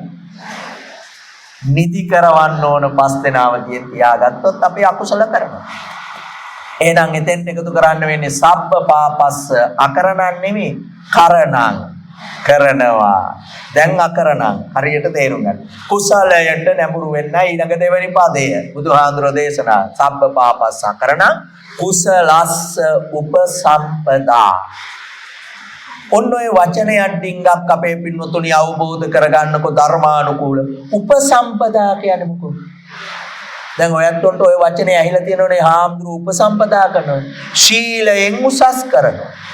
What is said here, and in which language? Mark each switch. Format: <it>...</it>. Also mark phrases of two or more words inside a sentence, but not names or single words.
<si>නිදි කරවන්න ඕන 5 දෙනා අවදියෙන් තියාගත්තොත් අපි අකුසල කරනවා. එහෙනම් එතෙන් එකතු කරන්න වෙන්නේ</si> <pi>සබ්බ පාපස්ස අකරණං</pi> <si>නෙමෙයි කරණං. කරනවා. දැන් අකරණං හරියට තේරුම් ගන්න. කුසලයට නැඹුරු වෙන්න ඊළඟ දෙවෙනි පදය බුදුහාඳුර දේශනා</si> <pi>සබ්බ පාපස්ස අකරණං කුසලස්ස උපසම්පදා.</pi> <si>ඔන්න ඔය වචනයක් ඩිංගක් අපේ පින්වතුනි අවබෝධ කරගන්නකො ධර්මානුකූල. උපසම්පදා කියන්නේ මොකක්ද? දැන් ඔයත්ොන්ට ඔය වචනේ ඇහිලා තියෙනවනේ හාමුදුරු උපසම්පදා කරනවා. ශීලයෙන් උසස් කරනවා.</si>